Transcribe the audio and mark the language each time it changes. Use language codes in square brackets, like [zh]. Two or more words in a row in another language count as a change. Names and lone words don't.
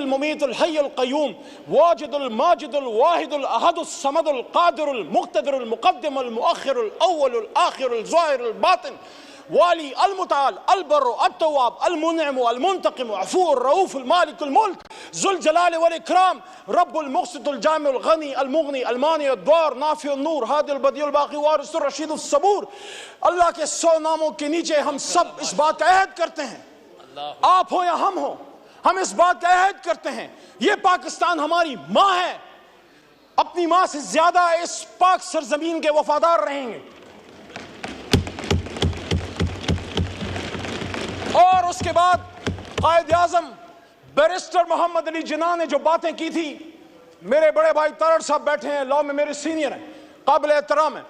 [ar] المميت الحي القيوم الواجد الماجد الواحد الأحد الصمد القادر المقتدر المقدم المؤخر الأول الآخر الظاهر الباطن الوالي المتعالي البر التواب المنعم المنتقم العفو الرؤوف مالك الملك ذو الجلال والإكرام رب المقسط الجامع الغني المغني المانع الضار النافع النور الهادي البديع الباقي الوارث الرشيد الصبور. [ur] اللہ کے 100 ناموں کے نیچے ہم سب اس بات کا عہد کرتے ہیں، آپ ہو یا ہم ہو، ہم اس بات کا عہد کرتے ہیں، یہ پاکستان ہماری ماں ہے، اپنی ماں سے زیادہ اس پاک سرزمین کے وفادار رہیں گے. اور اس کے بعد قائد اعظم بیرسٹر محمد علی جناح نے جو باتیں کی تھی، میرے بڑے بھائی تارڑ صاحب بیٹھے ہیں، لاء میں میرے سینئر ہیں، قابل احترام ہے.